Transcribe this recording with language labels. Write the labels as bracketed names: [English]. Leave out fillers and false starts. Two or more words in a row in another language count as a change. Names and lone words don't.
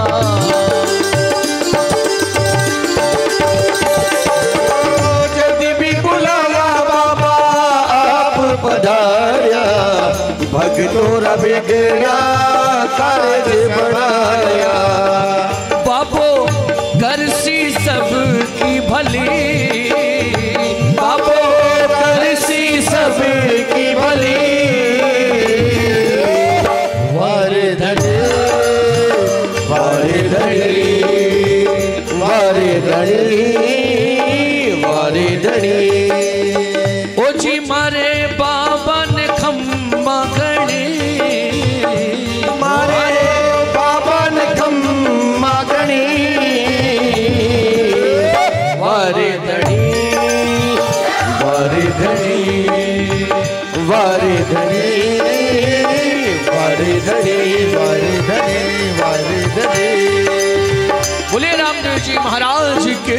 [Marwari (India)] जब भी बुलाया बाबा आप पधारिया, भक्तों रा बिगड़ा कार्य बढ़ाया। बाबो घर सी सबकी भली, बाबो करसी सबकी भली। वरधनी वरधनी वरधनी वरधनी। ओ जी मारे बाबा ने खम्मा गणी, मारे बाबा ने खम्मा गणी। वरधनी वरधनी वरधनी वरधनी वरधनी वरधनी। [Hindi] बोले रामदेव जी महाराज के